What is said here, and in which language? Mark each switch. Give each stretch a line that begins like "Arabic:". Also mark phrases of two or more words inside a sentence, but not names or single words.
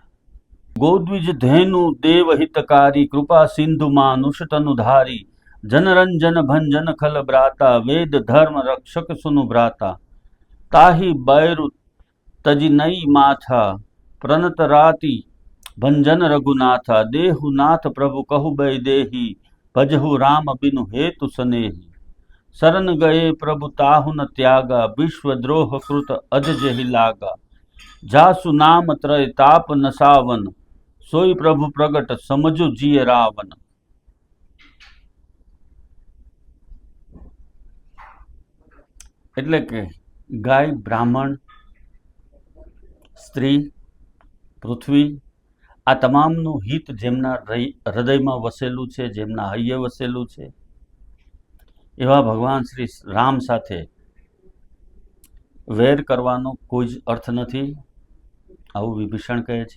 Awadhi: गोद्विज धेनु देवहितकारी कृपा सिंधु मानुषतनुधारी जनरंजन भंजन खल ब्राता वेद धर्म रक्षक सुनु भ्राता ताही बैरु तजी नई माथा प्रनत राति भंजन रघुनाथा देहु नाथ प्रभु कहु बै देही भजहु राम बिनु हेतु सनेही शरण गए प्रभु ताहु न त्यागा विश्व द्रोह कृत अज जहि लागा जासु नाम त्रय ताप नसावन सोई प्रभु प्रगट समझो जिय रावण.
Gujarati: એટલે કે ગાય, બ્રાહ્મણ, સ્ત્રી, પૃથ્વી આ તમામનું હિત જેમના હૃદયમાં વસેલું છે, જેમના હૈયે વસેલું છે, એવા ભગવાન શ્રી રામ સાથે વેર કરવાનો કોઈ જ અર્થ નથી, આવું વિભીષણ કહે છે.